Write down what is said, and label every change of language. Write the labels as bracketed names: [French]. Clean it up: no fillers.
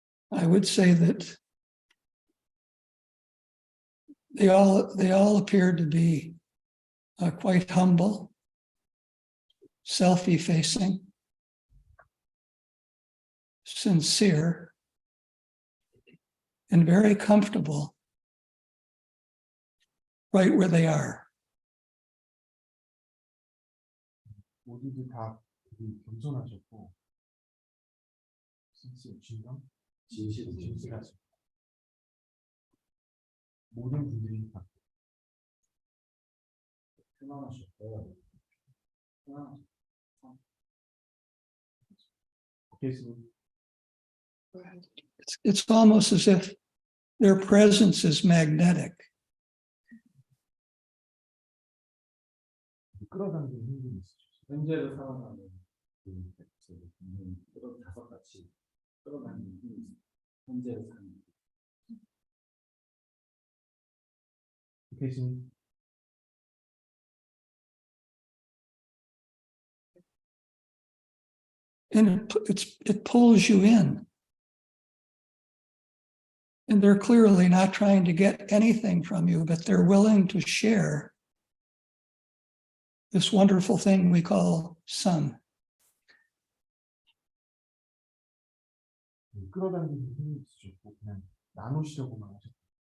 [English] I would say that they all appeared to be quite humble, self-effacing, sincere, and very comfortable right where they are. [Korean] 모두들 다 되게 겸손하셨고, 진실하셨고, 모든 분들이 다 편안하셨고. 교수님. [English] Go ahead. It's almost as if their presence is magnetic. [Korean] 끌어당기는 힘이 있으시죠. 현재를 살아가는 그런 다섯 가지 끌어다니는 힘이 있어요. 현재를 사는. 교수님. [English] And it pulls you in. And they're clearly not trying to get anything from you, but they're willing to share this wonderful thing we call sun. [Korean] 끌어당기는 힘이 있으셨고, 그냥 나누시려고만 하셨고.